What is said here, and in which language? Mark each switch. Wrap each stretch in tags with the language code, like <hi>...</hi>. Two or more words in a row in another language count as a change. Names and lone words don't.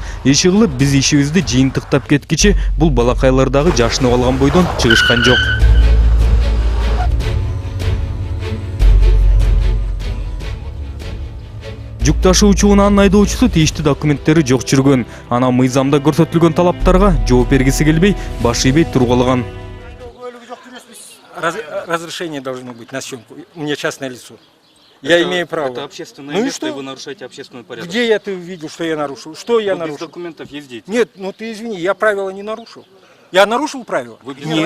<ky>Иши кылып биз ишибизди жыйынтыктап кеткичи бул балакайлар дагы жашынып алган бойдон чыгышкан жок. Жүк ташуучу унаанын айдоочусу тийиштүү документтери жок жүргөн. Анан мыйзамда көрсөтүлгөн талаптарга жооп бергиси келбей, баш ийбей тургалган.</ky> <ru>Разрешение должно быть на съемку. У меня частное лицо. Я имею право. Это общественное Ну и место, что? и вы нарушаете общественный порядок. Где я ты увидел, что я нарушил? Что я Вы без нарушил? документов ездите. Нет, ну ты извини, я правила не нарушил. Я нарушил правила? Вы без Нет.</ru>